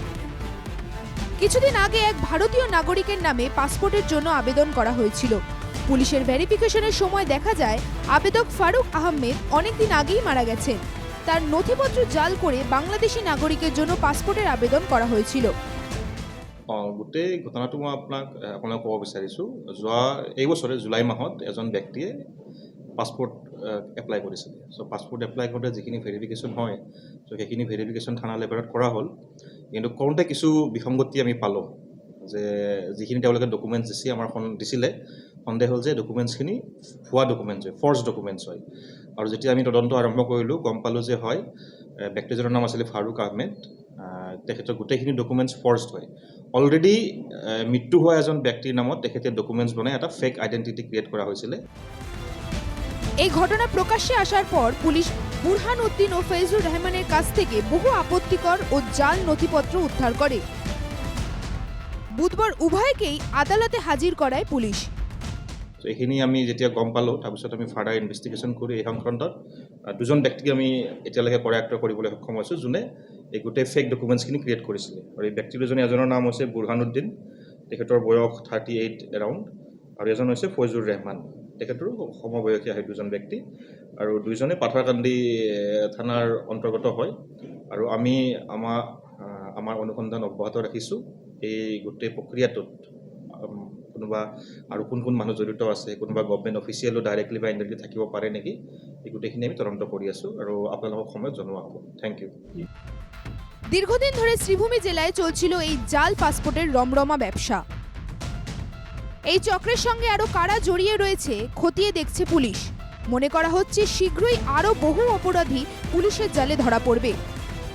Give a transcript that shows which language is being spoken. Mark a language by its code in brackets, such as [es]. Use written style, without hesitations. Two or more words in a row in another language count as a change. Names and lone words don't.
[bn] কিছুদিন আগে এক ভারতীয় নাগরিকের নামে পাসপোর্টের জন্য আবেদন করা হয়েছিল। পুলিশের ভেরিফিকেশনের সময় দেখা যায় আবেদক ফারুক আহমেদ অনেকদিন আগেই মারা গেছেন। তার নথিপত্র জাল করে বাংলাদেশি নাগরিকের জন্য পাসপোর্টের আবেদন করা হয়েছিল। [as] গোটেই ঘটনাটো মই আপোনাক ক'ব বিচাৰিছোঁ। এই বছৰে জুলাই মাহত এজন ব্যক্তিয়ে [en] passport apply [as] কৰিছিলে। চ' [en] passport apply [as] কৰোঁতে যিখিনি ভেৰিফিকেশ্যন হয়, চ' সেইখিনি ভেৰিফিকেশ্যন থানা লেভেলত কৰা হ'ল। কিন্তু কৰোঁতে কিছু বিসংগতি আমি পালোঁ যে যিখিনি তেওঁলোকে ডকুমেণ্টছ দিছিলে সন্দেহ হ'ল যে ডকুমেণ্টছখিনি ভুৱা ডকুমেণ্টছ হয়, [en] forge documents [as] হয়। আৰু যেতিয়া আমি তদন্ত আৰম্ভ কৰিলোঁ গম পালোঁ যে হয় ব্যক্তিজনৰ নাম আছিলে ফাৰুক আহমেদ। তেখেতৰ গোটেইখিনি ডকুমেণ্টছ ফৰ্জড হয়। অলৰেডি মৃত্যু হোৱা এজন ব্যক্তিৰ নামত তেখেতে ডকুমেণ্টছ বনাই এটা [en] fake identity create [as] কৰা হৈছিলে। [bn] এই ঘটনা প্রকাশ্যে আসার পর পুলিশ বুরহান উদ্দিন ও ফয়জুর রহমানের কাছ থেকে বহু আপত্তিকর ও জাল নথিপত্র উদ্ধার করে। বুধবার উভয়কেই আদালতে হাজির করায় পুলিশ। [as] এইখিনি আমি যেতিয়া গম পালোঁ তাৰপিছত আমি [en] further investigation [as] কৰি এই সংক্ৰান্তত দুজন ব্যক্তিক আমি এতিয়ালৈকে কৰায়ত্ব কৰিবলৈ সক্ষম হৈছোঁ, যোনে এই গোটেই [en] fake documents [as] ক্ৰিয়েট কৰিছিলে। আৰু এই ব্যক্তি দুজনে এজনৰ নাম হৈছে বুৰহান উদ্দিন, তেখেতৰ বয়স 38 এৰাউণ্ড, আৰু এজন হৈছে ফয়জুৰ ৰহমান, তেখেতৰো সমবয়সীয়া হয় দুজন ব্যক্তি। আৰু দুইজনে পাথাৰকান্দি থানাৰ অন্তৰ্গত হয়। আৰু আমি আমাৰ অনুসন্ধান অব্যাহত ৰাখিছোঁ। এই গোটেই প্ৰক্ৰিয়াটোত কোনোবা আৰু কোন কোন মানুহ জড়িত আছে, কোনোবা [en] government officials directly [as] বা ইনডাইৰেক্টলি থাকিব পাৰে নেকি, এই গোটেইখিনি আমি তদন্ত কৰি আছোঁ আৰু আপোনালোকক সময়ত জনোৱা হ'ব। [en] thank you. [bn] দীর্ঘদিন ধরে শ্রীভূমি জেলায় চলছিল এই জাল পাসপোর্টের রমরমা ব্যবসা। এই চক্রের সঙ্গে আরো কারা জড়িয়ে রয়েছে খতিয়ে দেখছে পুলিশ। মনে করা হচ্ছে শীঘ্রই আরো বহু অপরাধী পুলিশের জালে ধরা পড়বে।